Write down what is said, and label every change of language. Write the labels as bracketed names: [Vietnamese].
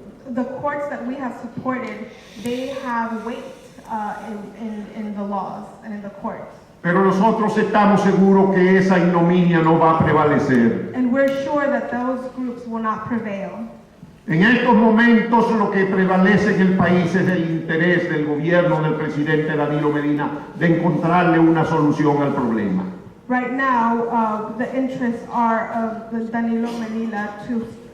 [English] The courts that we have supported, they have weight in the laws and in the courts. [Spanish] Pero nosotros estamos seguros que esa ignominia no va a prevalecer. [English] And we're sure that those groups will not prevail. [Spanish] En estos momentos lo que prevalece en el país es el interés del gobierno del presidente Danilo Medina de encontrarle una solución al problema. [English] Right now, the interests are of the Danilo Medina to